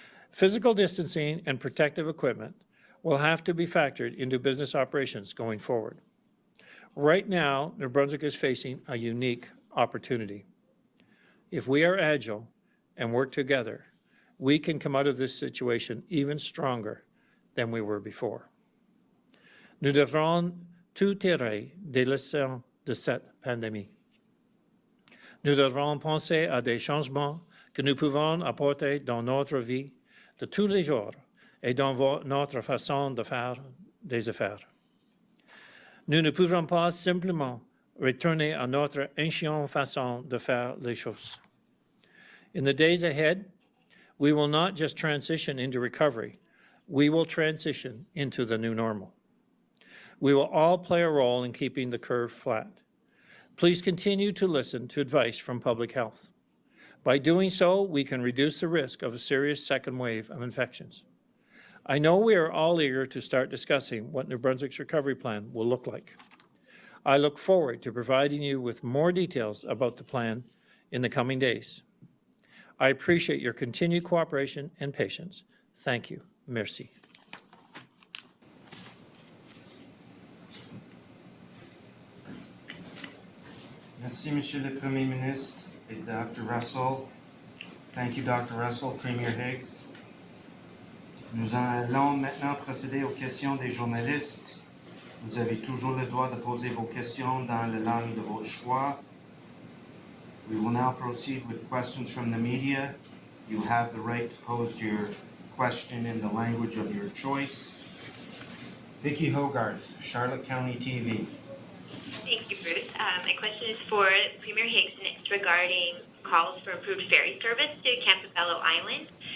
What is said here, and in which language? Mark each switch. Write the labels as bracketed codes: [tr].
[en] Physical distancing and protective equipment will have to be factored into business operations going forward. Right now, New Brunswick is facing a unique opportunity. If we are agile and work together, we can come out of this situation even stronger than we were before. [fr] Nous devrons tout tirer des leçons de cette pandémie. Nous devrons penser à des changements que nous pouvons apporter dans notre vie de tous les jours et dans notre façon de faire des affaires. Nous ne pouvons pas simplement retourner à notre ancienne façon de faire les choses. [en] In the days ahead, we will not just transition into recovery, we will transition into the new normal. We will all play a role in keeping the curve flat. Please continue to listen to advice from public health. By doing so, we can reduce the risk of a serious second wave of infections. I know we are all eager to start discussing what New Brunswick's recovery plan will look like. I look forward to providing you with more details about the plan in the coming days. I appreciate your continued cooperation and patience. Thank you. [fr] Merci. Merci, Monsieur le Premier Ministre et Dr. Russell. [en] Thank you, [fr] Dr. Russell, Premier Higgs. Nous allons maintenant procéder aux questions des journalistes. Vous avez toujours le droit de poser vos questions dans la langue de votre choix. [en] We will now proceed with questions from the media. You have the right to pose your question in the language of your choice. Vicki Hogarth, Charlotte County TV. Thank you, Bruce. My question is for Premier Higgs, and it's regarding calls for improved ferry service to Campobello Island.